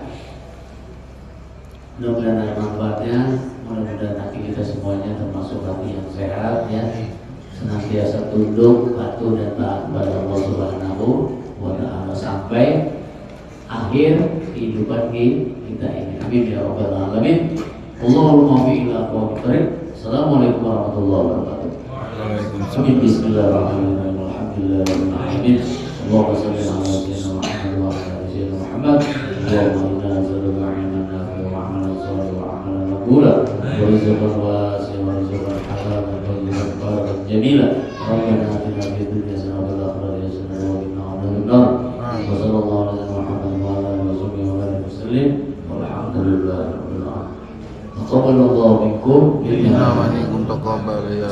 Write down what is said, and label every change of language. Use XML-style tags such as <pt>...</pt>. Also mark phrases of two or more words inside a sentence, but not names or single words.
<id>Mudah-mudahan ada manfaatnya. Mudah-mudahan hati kita semuanya termasuk hati yang sehat, ya, senantiasa tunduk, patuh dan taat kepada Allah</id> <ar>سبحانه وتعالى</ar> <id>sampai akhir kehidupan kita ini.</id> <ar>آمين يا رب العالمين. اللهم في إلى أقوم. السلام عليكم ورحمة الله وبركاته. Amin. بسم الله الرحمن الرحيم. الحمد لله رب العالمين. اللهم صل على سيدنا محمد وعلى آل سيدنا محمد. اللهم إنا نسألك علما نافعا وعملا صالحا وعملا مقبولا ورزقا واسعا ورزقا حلالا طيبا مباركا جميلا. ربنا آتنا في الدنيا حسنة وفي الآخرة حسنة وقنا عذاب النار. وصلى الله على سيدنا محمد وعلى آله وصحبه وبارك وسلم. والحمد لله رب العالمين. تقبل الله منكم. إنا ومنكم تقبل يا.</ar>